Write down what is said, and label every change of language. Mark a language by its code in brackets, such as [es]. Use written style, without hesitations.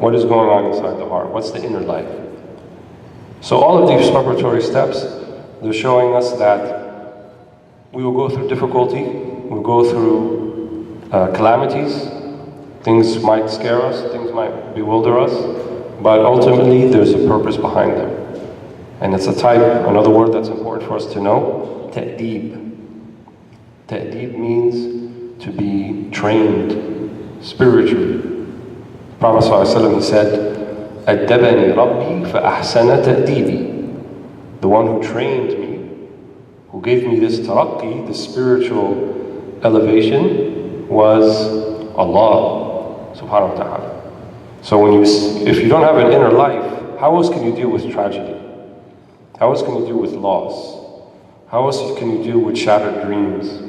[en] What is going on inside the heart? What's the inner life? So all of these preparatory steps, they're showing us that we will go through difficulty, we'll go through calamities, things might scare us, things might bewilder us, but ultimately there's a purpose behind them. And it's a type, another word that's important for us to know, ta'deeb. Ta'deeb means to be trained spiritually. Prophet ﷺ said, [ar] أَدَّبَنِي رَبِّي فَأَحْسَنَ تَأْدِيبِي. [en] The one who trained me, who gave me this taraqqi, this spiritual elevation, was Allah subhanahu wa ta'ala. So if you don't have an inner life, how else can you deal with tragedy? How else can you deal with loss? How else can you deal with shattered dreams?